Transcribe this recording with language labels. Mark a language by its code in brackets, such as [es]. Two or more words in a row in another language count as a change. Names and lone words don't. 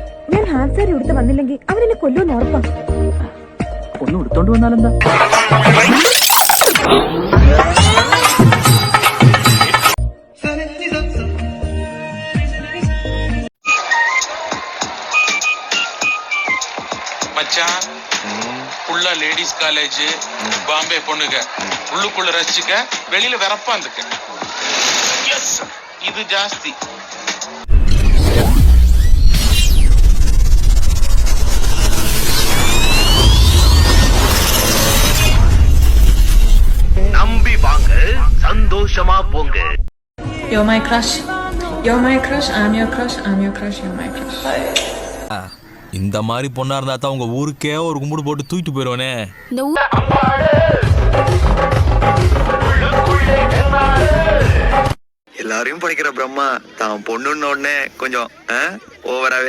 [ml] ഞാൻ [en] half saree [ml] ഉടുത്ത് വന്നില്ലെങ്കിൽ അവരെന്നെ കൊല്ലുമെന്ന് ഉറപ്പാ. ഒന്ന് ഉടുത്തോണ്ട് വന്നാലെന്താ? [ta] மச்சான் உள்ள [en] ladies college [ta] பாம்பே பொண்ணுங்க உள்ளுக்குள்ள ரசிச்சுக்க வெளியில வெறப்பா இருந்துக்க. இது ஜாஸ்தி. நம்பி வாங்க, சந்தோஷமா போங்க. [en] You're my crush. You're my crush. I'm your crush. I'm your crush. You're my crush. [ta] இந்த மாதிரி பொண்ணா இருந்தா தான் உங்க ஊருக்கே ஒரு கும்பிடு போட்டு தூக்கிட்டு போயிடுவானே. எல்லாரையும் படிக்கிற பிரம்மா தான் பொண்ணுன்னு உடனே கொஞ்சம் ஓவராவே.